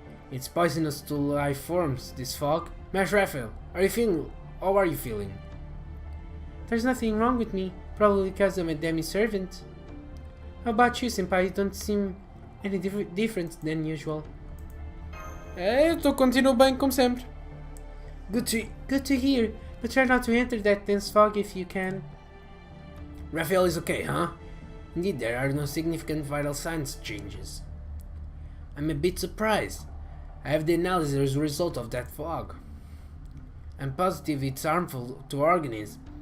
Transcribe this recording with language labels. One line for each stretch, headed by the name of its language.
English: It's poisonous to life forms, this fog. Mash Raphael, how are you feeling? There's nothing wrong with me, probably because I'm a demi-servant. How about you, senpai? You don't seem any different than usual.
Portuguese: Eu continuo bem como sempre.
English: Good to hear, but try not to enter that dense fog if you can. Raphael is okay, huh? Indeed, there are no significant vital signs changes. I'm a bit surprised. I have the analysis result of that fog. I'm positive it's harmful to organisms.